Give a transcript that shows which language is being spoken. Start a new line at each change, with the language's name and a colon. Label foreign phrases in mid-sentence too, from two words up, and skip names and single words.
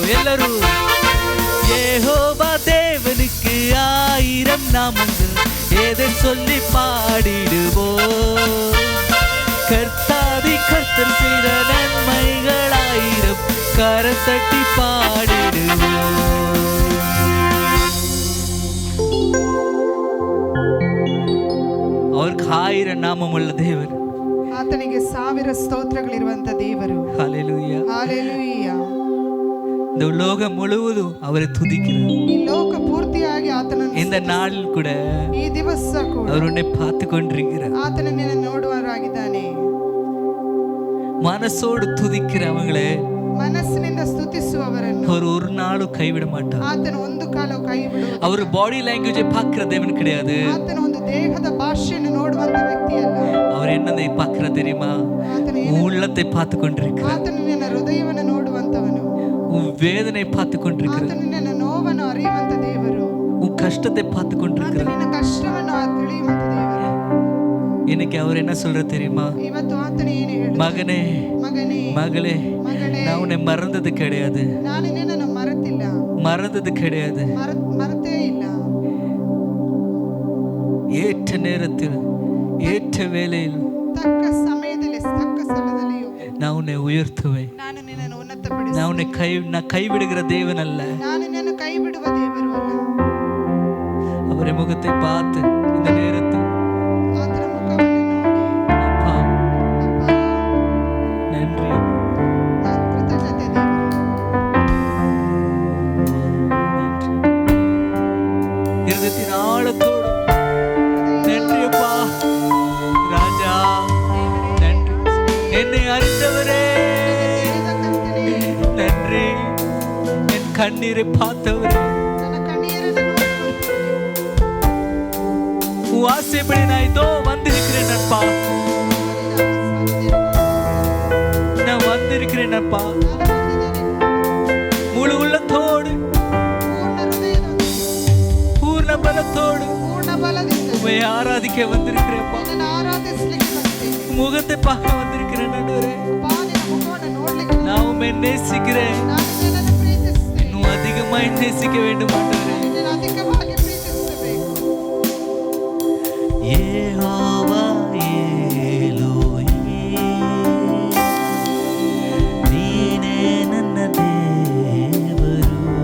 Tamil: எல்லாரும் யெகோவா தேவனுக்கு ஆயிரம் நாமங்கள் எதை சொல்லி பாடிடுவோம். கர்த்தாதி கர்த்தர் செய்த நன்மைகள் ஆயிரம் கரம் தட்டி பாடி அவருக்கு 1000 நாமமுள்ள தேவர்.
Kannada: ಆತನಿಗೆ 1000 ಸ್ತೋತ್ರಗಳಿರುವಂತ ದೇವರು.
Tamil: ஹalleluya. ஹalleluya. இந்த உலகம் முழுவதும் அவரை துதிக்கிறது.
Kannada: ಈ ಲೋಕ ಪೂರ್ತಿಯಾಗಿ ಆತನನ್ನು
Tamil: இந்த நாளில் கூட
Kannada: ಈ ದಿವಸ ಕೂಡ
Tamil: அவர் உன்னை பார்த்து கொண்டிருக்கிறார்.
Kannada: ಆತನನ್ನು ನೋಡುವವರಾಗಿದ್ದಾನೆ.
Tamil: மனசோடு துதிக்கிறவங்களே
Kannada: ಮನಸ್ಸಿನಿಂದ ಸ್ತುತಿಸುವವರನ್ನು
Tamil: அவர் ஒரு நாளும் கைவிட மாட்டார்.
Kannada: ಆತನು ಒಂದು ಕಾಲವೂ ಕೈ ಬಿಡುವುದಿಲ್ಲ.
Tamil: அவர்
English: body language
Tamil: பார்க்கிற தேவன் கிடையாது.
Kannada: ಆತನು ಒಂದು ದೇಹದ ಭಾಷೆಯನ್ನು ನೋಡುವಂತ ವ್ಯಕ್ತಿ ಅಲ್ಲ.
Tamil: அவர் என்னதை பார்க்கிற தெரியுமா?
Kannada: ಆತನು
Tamil: உன் உள்ளத்தை பார்த்து கொண்டிருக்கிறார்.
Kannada: ಆತನು ನಿನ್ನ ಹೃದಯವನ್ನು ನೋಡುವಂತವನು.
Tamil: உன் வேதனை பார்த்து கொண்டிருக்கிறார்.
Kannada: ಆತನು ನಿನ್ನ ನೋವನ್ನು ಅರಿಯುವಂತ ದೇವರು.
Tamil: உன் கஷ்டத்தை பார்த்து
Kannada: ಆತನು
Tamil: கொண்டிருக்கிறார்.
Kannada: ನಿನ್ನ ಕಷ್ಟವನ್ನು ತಿಳಿಯುವಂತ ದೇವರು.
Tamil: இன்னைக்கு அவர் என்ன சொல்ற தெரியுமா?
Kannada: ಇವತ್ತು ಆತನು ಏನು ಹೇಳುತ್ತಾನೆ?
Tamil: மகனே,
Kannada: ಮಗನೇ,
Tamil: மகளே,
Kannada: ಮಗಳೇ,
Tamil: நான் உன்னை மறந்தது கிடையாது.
Kannada: ನಾನು ನಿನ್ನನ್ನು ಮರೆತಿಲ್ಲ.
Tamil: மறந்தது கிடையாது.
Kannada: ಮರೆತೇ ಇಲ್ಲ.
Tamil: ஏற்ற நேரத்தில் ஏற்ற வேளையில்
Kannada: ತಕ್ಕ ಸಮಯದಲ್ಲಿ ತಕ್ಕ ಸ್ಥಳದಲ್ಲಿಯೂ
Tamil: நான் உன்னை உயர்த்துவேன்.
Kannada: ನಾನು ನಿನ್ನನ್ನು ಉನ್ನತಪಡಿಸುತ್ತೇನೆ.
Tamil: நான் கைவிடுகிற தேவன் அல்ல.
Kannada: ನಾನು ನಿನ್ನನ್ನು ಕೈ ಬಿಡುವ ದೇವರು ಅಲ್ಲ.
Tamil: அவரை முகத்தை பார்த்து இந்த நேரத்தில்
Kannada: ಆತನ ಮುಖವನ್ನು ನೋಡಿ,
Tamil: அப்பா
Kannada: ಅಪ್ಪ,
Tamil: நன்றி,
Kannada: ನಾನು ಕೃತಜ್ಞತೆ ದೇವರು.
Tamil: இருதயத்தின் ஆழத்தோடு நன்றி அப்பா. ராஜா நன்றி, என்னை அறிந்தவரே நன்றி, என் கண்ணீரை பார்த்தவரே,
Kannada: ನನ್ನ ಕಣ್ಣೀರನ್ನು ನೋಡುವಂತವರೇ,
Tamil: உன் ஆசைப்படி நான் இதோ வந்திருக்கிறேன் அப்பா. நான் வந்திருக்கிறேன் அப்பா. முழு உள்ளத்தோடு பூர்ண பலத்தோடு
Kannada: ಪೂರ್ಣ ಬಲದಿಂದ
Tamil: உம்மை ஆராதிக்க வந்திருக்கிறேன்ப்பா.
Kannada: ನಿನ್ನನ್ನು ಆರಾಧಿಸಲಿಕ್ಕೆ ಬಂದಿದ್ದೇನೆ.
Tamil: முகத்தை பார்க்க வந்திருக்கிறேன் ஆண்டவரே.
Kannada: ಅಪ್ಪ, ನಿನ್ನ ಮುಖವನ್ನು ನೋಡ್ಲಿಕ್ಕೆ
Tamil: நான் உம்மை நேசிக்கிறேன்.
Kannada: ನಾನು ನಿನ್ನನ್ನು ಪ್ರೀತಿಸುತ್ತೇನೆ.
Tamil: இன்னும் அதிகமாய் நேசிக்க வேண்டும் ஆண்டவரே.
Kannada: ನಿನ್ನನ್ನು ಅಧಿಕವಾಗಿ ಪ್ರೀತಿಸಬೇಕು. ಯೆಹೋವಾ ಎಲೋಹಿ, ನೀನೇ ನನ್ನ ದೇವರು.